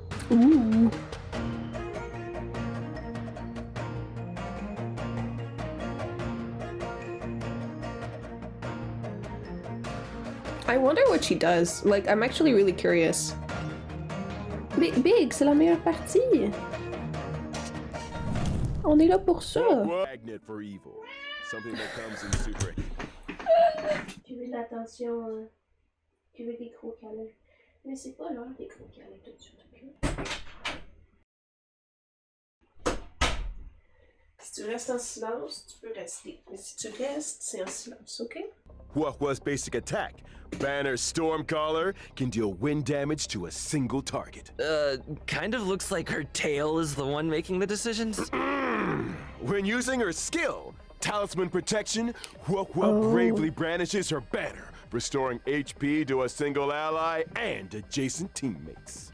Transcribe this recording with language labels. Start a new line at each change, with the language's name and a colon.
English: Ooh. I wonder what she does. Like, I'm actually really curious.
French: Big, c'est la meilleure partie. On est là pour ça.
English: Magnet for evil. Something that comes in super.
French: Tu veux de l'attention, tu veux des gros câlins. Mais c'est pas l'heure des gros câlins tout de suite, ok? Si tu restes en silence, tu peux rester. Mais si tu restes, c'est en silence, ok?
English: Huo Huo's basic attack, Banner's Stormcaller, can deal wind damage to a single target. Kind of looks like her tail is the one making the decisions. When using her skill, Talisman Protection, Huo Huo bravely brandishes her banner, restoring HP to a single ally and adjacent teammates.